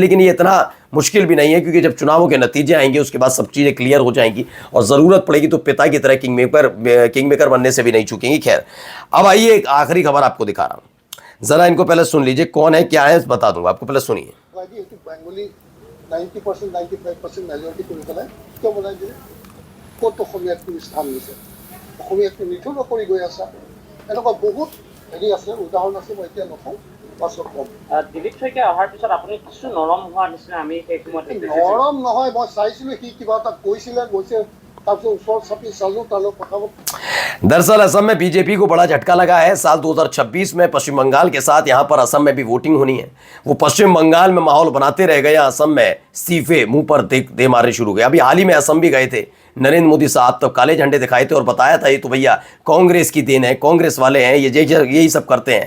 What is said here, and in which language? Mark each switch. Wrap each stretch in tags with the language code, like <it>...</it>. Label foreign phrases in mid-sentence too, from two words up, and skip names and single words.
<hi>लेकिन ये इतना मुश्किल भी नहीं है, क्योंकि जब चुनावों के नतीजे आएंगे उसके बाद सब चीज़ें क्लियर हो जाएंगी और ज़रूरत पड़ेगी तो पिता की तरह</hi> <en>king maker</en> <hi>बनने से भी नहीं चूकेंगी। खैर, अब आइए एक आखिरी खबर आपको दिखा रहा हूँ, ज़रा इनको पहले सुन लीजिए, कौन है क्या है बता दूंगा आपको, पहले सुनिए।</hi> <as>90% 95% মেজৰিটি কৰি পেলাই কিয় বনাই দিলে? ক'ত অসমীয়াত কোনো স্থান দিছে? অসমীয়াতটো নিথৰ কৰি গৈ আছে। এনেকুৱা বহুত হেৰি আছে, উদাহৰণ আছে, মই এতিয়া নকওঁ, পাছত ক'ম। দিলীপ শইকীয়া অহাৰ পিছত আপুনি কিছু নৰম হোৱাৰ নিচিনা আমি সেই সময়ত নৰম নহয়, মই চাইছিলোঁ সি কিবা এটা কৈছিলে, গৈছে, তাৰপিছত ওচৰত চাপি চালোঁ, তালৈ কথা।</as> <hi>दरअसल असम में बीजेपी को बड़ा झटका लगा है। साल 2026 में पश्चिम बंगाल के साथ यहां पर असम में भी वोटिंग होनी है। वो पश्चिम बंगाल में माहौल बनाते रह गए, असम में इस्तीफे मुंह पर दे मारने शुरू हो गए। अभी हाल ही में असम भी गए थे नरेंद्र मोदी साहब, तब काले झंडे दिखाए थे और बताया था ये तो भैया कांग्रेस की देन है, कांग्रेस वाले हैं, ये यही सब करते हैं।</hi>